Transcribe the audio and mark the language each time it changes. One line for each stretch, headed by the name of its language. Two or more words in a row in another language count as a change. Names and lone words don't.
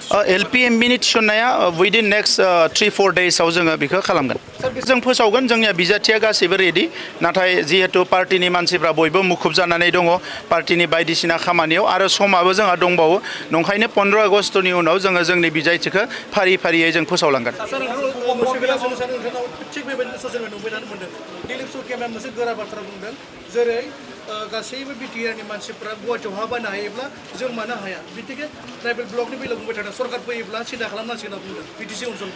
Bodo: LPMBनि थिसननाया
English: within next 3-4 days
Bodo: आव जोङो बेखौ खालामगोन जों फोसावगोन जोंनिया बिजाथिया गासैबो रेडि नाथाय जिहेतु पार्टिनि मानसिफ्रा बयबो मुखुब जानानै दङ पार्टिनि बायदिसिना खामानियाव आरो समाबो जोंहा दंबावो नंखायनो 15 आगस्टनि उनाव जोङो जोंनि बिजाथिखौ फारि फारियै जों फोसावलांगोन जेरै गासैबो बिटिआरनि मानसिफ्रा गुवाहाटियाव हा बायनो हायोब्ला जों मानो हाया बिदिनो ट्राइबेल ब्लकनि बेलायाव बुंबाय थादों सरकार फैयोब्ला सिदा खालामनांसिगोन होनना बुंदों बिटिसि ओनसोलखौ